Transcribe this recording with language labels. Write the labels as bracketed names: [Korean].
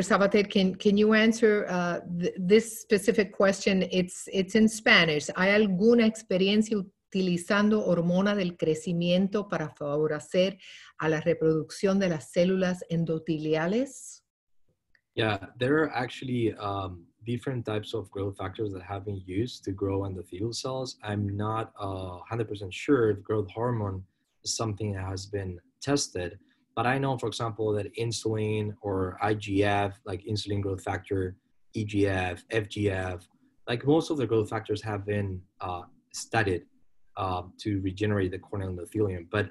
[English] Sabater, can you answer this specific question? It's in Spanish. [Spanish] ¿Hay alguna experiencia utilizando hormona del crecimiento para favorecer a la reproducción de las células endoteliales? [English] Yeah, there are actually different types of growth factors that have been used to grow endothelial cells. I'm not 100% sure if growth hormone is something that has been tested, but I know, for example, that insulin or IGF, like insulin growth factor, EGF, FGF, like most of the growth factors have been studied to regenerate the corneal endothelium.